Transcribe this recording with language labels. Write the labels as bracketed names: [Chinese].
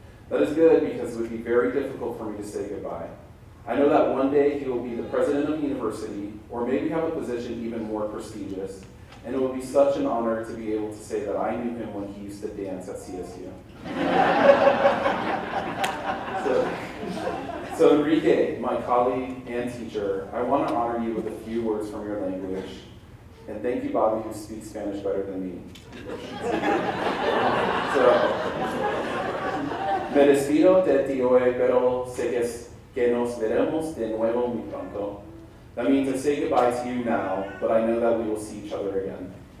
[English] That is good because it would be very difficult for me to say goodbye. I know that one day he will be the president of the university, or maybe have a position even more prestigious, and it will be such an honor to be able to say that I knew him when he used to dance at CSU. So Enrique, my colleague and teacher, I want to honor you with a few words from your language. And thank you, Bobby, who speaks Spanish better than me. [Spanish] Me despido de ti hoy, pero sé que nos veremos de nuevo muy pronto. [English] That means I say goodbye to you now, but I know that we will see each other again.